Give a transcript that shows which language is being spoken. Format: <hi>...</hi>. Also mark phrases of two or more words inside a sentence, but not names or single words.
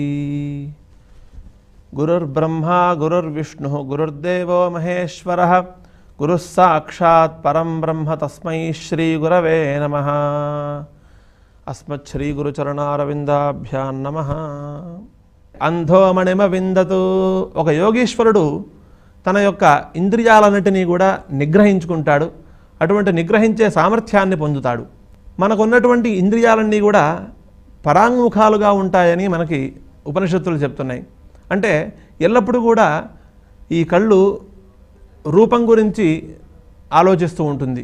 <sa>गुरुर्ब्रह्मा गुरुर्विष्णुः गुरुर्देवो महेश्वरः गुरुः साक्षात् परं ब्रह्म तस्मै श्री गुरवे नमः। अस्मत् श्री गुरुचरणारविंदाभ्यां नमः। अंधो मणिम विंदतु।</sa> <te>ఒక యోగీశ్వరుడు తన యొక్క ఇంద్రియాలన్నిటినీ కూడా నిగ్రహించుకుంటాడు. అటువంటి నిగ్రహించే సామర్థ్యాన్ని పొందుతాడు. మనకున్నటువంటి ఇంద్రియాలన్నీ కూడా పరాంగుముఖాలుగా ఉంటాయని మనకి ఉపనిషత్తులు చెప్తున్నాయి. అంటే ఎల్లప్పుడూ కూడా ఈ కళ్ళు రూపం గురించి ఆలోచిస్తూ ఉంటుంది.</te>